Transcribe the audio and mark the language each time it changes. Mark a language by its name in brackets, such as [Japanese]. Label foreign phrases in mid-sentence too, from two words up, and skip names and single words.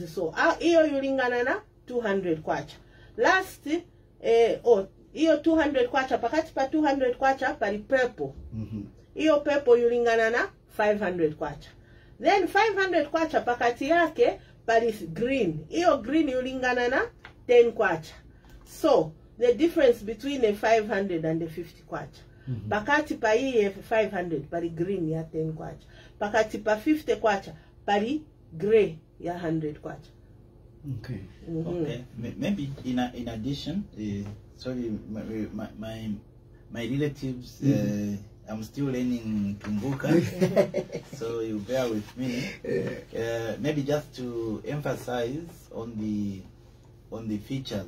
[Tumbuka] So iyo yulingana na 200 kwacha. Last iyo 200 kwacha, pakati pa 200 kwacha pali purple. Iyo purple yulingana na 500 kwacha. Then 500 kwacha pakati yake pali green. Iyo green yulingana na 10 kwacha. [English] So the difference between a 500 and a 50 kwacha. [Tumbuka] Pakati pa iye 500 pali green ya 10 kwacha. Pakati pa 50 kwacha pali grey ya 100 kwacha. [English] Okay. Okay. Maybe in addition, sorry, my relatives, I'm still learning Tumbuka, so you bear with me. Maybe just to emphasize on the features.